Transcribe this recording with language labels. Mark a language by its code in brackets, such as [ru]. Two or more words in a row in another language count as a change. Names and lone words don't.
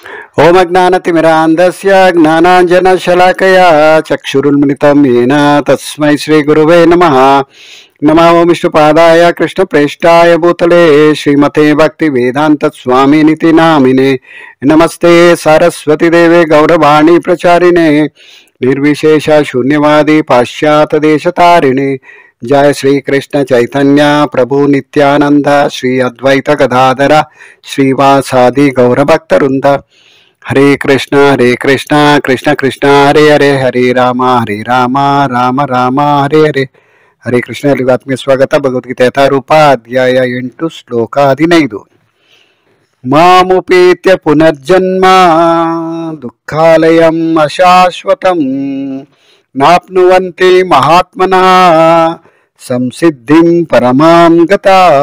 [sa] ಓಂ ಅಜ್ಞಾನತಿಮಿರಾಂಧಸ್ಯ ಜ್ಞಾನಾಂಜನಶಲಾಕಯಾ ಚಕ್ಷುರುನ್ಮಿಲಿತಂ ಯೇನ ತಸ್ಮೈ ಶ್ರೀ ಗುರುವೇ ನಮಃ. ನಮೋ ವಿಷ್ಣುಪಾದಾಯ ಕೃಷ್ಣಪ್ರೇಷ್ಠಾಯ ಭೂತಲೇ ಶ್ರೀಮತೆ ಭಕ್ತಿ ವೇದಾಂತ ಸ್ವಾಮಿನಿತಿ ನಾಮಿನೆ. ನಮಸ್ತೆ ಸರಸ್ವತಿ ದೇವೆ ಗೌರವಾಣಿ ಪ್ರಚಾರಿಣೆ ನಿರ್ವಿಶೇಷ ಶೂನ್ಯವಾದಿ ಪಾಶ್ಚಾತ್ಯ ದೇಶತಾರಿಣೆ. ಜಯ ಶ್ರೀ ಕೃಷ್ಣ ಚೈತನ್ಯ ಪ್ರಭು ನಿತ್ಯಾನಂದ ಶ್ರೀ ಅದ್ವೈತ ಗದಾಧರ ಶ್ರೀವಾಸಾದಿ ಗೌರಭಕ್ತವೃಂದ. ಹರೇ ಕೃಷ್ಣ ಕೃಷ್ಣ ಕೃಷ್ಣ ಹರೇ ಹರೇ, ಹರೇ ರಾಮ ರಾಮ ರಾಮ ಹರೇ ಹರೇ. ಹರೇ ಕೃಷ್ಣ. [kn] ಎಲ್ಲಿಗೂ ಆತ್ಮೀಯ ಸ್ವಾಗತ. ಭಗವದ್ಗೀತೆ ಯಥಾರೂಪ ಅಧ್ಯಾಯ 8 ಶ್ಲೋಕ 15. [sa] ಮಾಮುಪೇತ್ಯ ಪುನರ್ಜನ್ಮ ದುಃಖಾಲಯಂ ಅಶಾಶ್ವತಂ ನಾಪ್ನುವಂತೆ ಮಹಾತ್ಮನಃ ಸಂಸಿದ್ಧಿಂ ಪರಮಾಂ ಗತಾ.